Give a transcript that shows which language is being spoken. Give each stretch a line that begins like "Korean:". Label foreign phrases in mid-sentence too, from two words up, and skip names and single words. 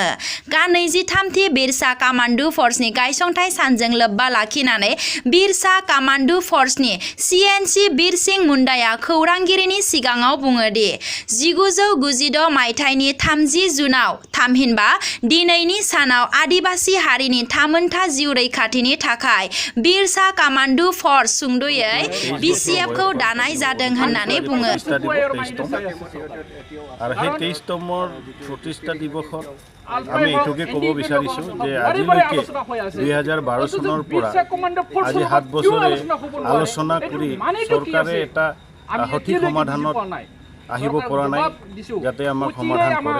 Bodo: गा-23थि बिरसा कामान्ड' फर्सनि गायसनथाय सानजों लोब्बा लाखिनानै बिरसा कामान्ड' फर्सनि CNC बिरसिं मुन्डाया खौरांगिरिनि सिगाङाव बुङो दि 1996 मायथाइनि 30 जुनाव थामहिनबा दिनैनि सानाव आदिबासि हारिनि थामोनथा जिउ रैखाथिनि थाखाय बिरसा कामान्ड' फर्स सुंद'यै BCF खौ दानाय जादों होननानै बुङो।
Assamese: আর সেই 23তমৰ প্ৰতিষ্ঠা দিৱসত আমি এইটোকে ক'ব বিচাৰিছোঁ যে আজিলৈকে 2012 চনৰ পৰা আজি 7 বছৰে আলোচনা কৰি চৰকাৰে এটা সঠিক সমাধানত আহিব পৰা নাই, যাতে আমাক সমাধান কৰে।